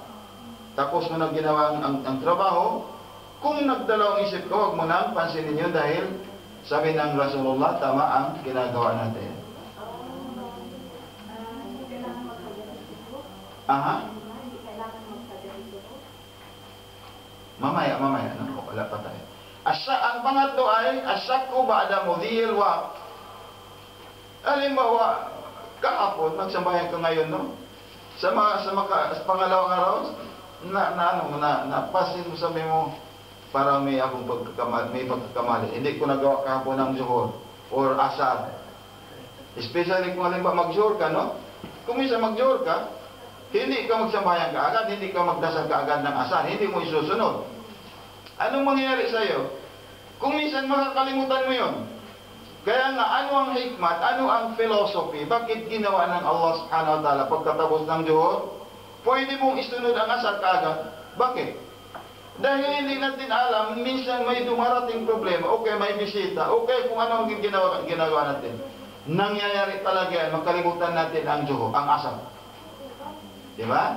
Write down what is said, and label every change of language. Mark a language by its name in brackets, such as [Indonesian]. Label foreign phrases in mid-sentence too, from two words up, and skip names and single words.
[Filipino] Tapos mo nang ginawa ang trabaho, kung nagdalawang isip ka, huwag mo nang pansinin yun dahil sabi ng Rasulullah, tama ang ginagawa natin. Aha. Mamaya. Wala pa tayo. Ang pangatlo ay, [Arabic] أسياكو بعد مضي الوقت. [Filipino] Halimbawa, kahapon, nagsambayan ka ngayon, no? Sa pangalawang araw, napasin mo, sabi mo, parang may pagkakamali. Hindi ko nagawa kahapon ng zuhur or asar. Especially kung halimbawa mag-zuhur ka, no? Kung minsan mag-zuhur ka, hindi ka magsambayan ka agad, hindi ka magdasal ka agad ng asar, hindi mo isusunod. Anong mangyayari sa iyo? Kung minsan makakalimutan mo yun. Kaya nga, ano ang hikmat, ano ang philosophy, bakit ginawa ng Allah [Arabic] سبحانه وتعالى [Filipino] pagkatapos ng zuhur? Pwede mong isunod ang asar kaagad. Bakit? Dahil hindi natin alam, minsan may dumarating problema, okay, may bisita, okay, kung ano ang ginagawa natin. Nangyayari talaga yan, makalimutan natin ang zuhur, ang asar. Diba?